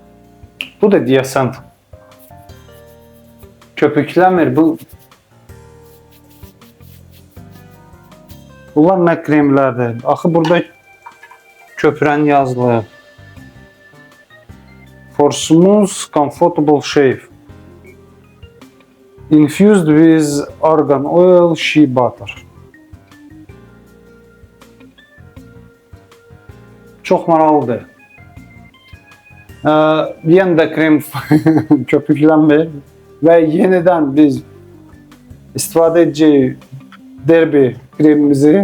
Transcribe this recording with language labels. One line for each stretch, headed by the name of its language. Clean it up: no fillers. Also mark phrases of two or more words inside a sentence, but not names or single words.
Azerbaijani: Bu da deyəsən köpükləmir. Bu Bunlar nə kremlərdir? Axı burada köpürən yazılır.
English: For smooth, comfortable shave. Infused with argan oil, shea butter.
Azerbaijani: Çox maraqlıdır. Yenə də krem köpüklənmir və yenidən biz istifadə edəcəyik Derby kremimizi.